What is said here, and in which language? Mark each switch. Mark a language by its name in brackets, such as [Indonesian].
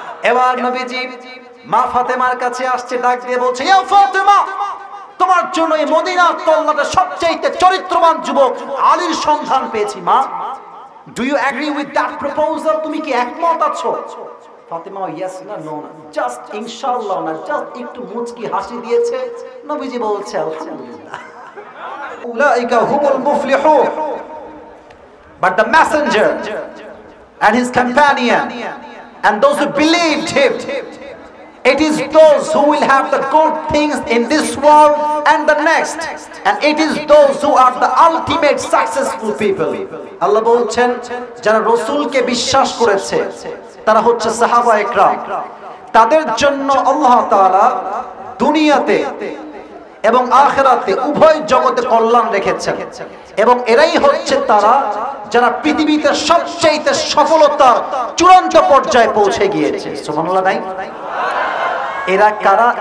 [Bangla] এবার নবীজি মা ফাতেমার কাছে আসছে, ডাক দিয়ে বলছে, ইয়া ফাতেমা তোমার জন্য এই মদিনার তল্লাটে সবচেয়ে চরিত্রবান যুবক আলীর সন্ধান পেয়েছি মা, [English] do you agree with that proposal, [Bangla] তুমি কি একমত আছো? ফাতেমা ইয়েস না নো না, জাস্ট ইনশাআল্লাহ না, জাস্ট একটু মুচকি হাসি দিয়েছে। নবীজি বলছে, [English] আলহামদুলিল্লাহ, [Arabic] উলাইকা হুমুল মুফলিহুন, [English] But the messenger and his companion and those who believed him, it is those who will have the good things in this world and the next, and it is those who are the ultimate successful people. [Bangla] আল্লাহ বলছেন, যারা রাসূলকে বিশ্বাস করেছে তারা হচ্ছে সাহাবা একরাম, তাদের জন্য আল্লাহ তাআলা দুনিয়াতে এবং আখিরাতে উভয় জগতে কল্যাণ রেখেছেন, এবং এরাই হচ্ছে তারা যারা পৃথিবীতে সবচেয়ে সফলতার চূড়ান্ত পর্যায়ে পৌঁছে গিয়েছে। সুবহানাল্লাহ নাই? এরা কারা?